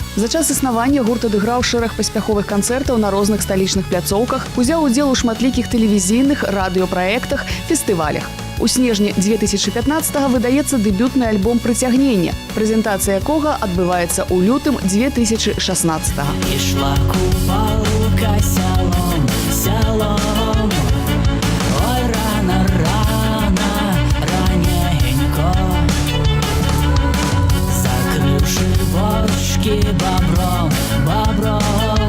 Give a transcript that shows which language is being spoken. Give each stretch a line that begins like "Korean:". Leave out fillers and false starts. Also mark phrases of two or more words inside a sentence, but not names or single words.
Belarusian: За час існавання гурт адыграў шэраг паспяховых канцэртаў на розных сталічных пляцоўках, узяў удзел у шматлікіх тэлевізійных, радыёпраектах, фестывалях. У снежні 2015-го выдаецца дэбютны альбом «Прыцягненне», прэзентацыя якога адбываецца ў лютым 2016-го. Ішла купалка сялом, сялом. Ой, рано, рано, раненько. Закрывши бочки бобром, бобром.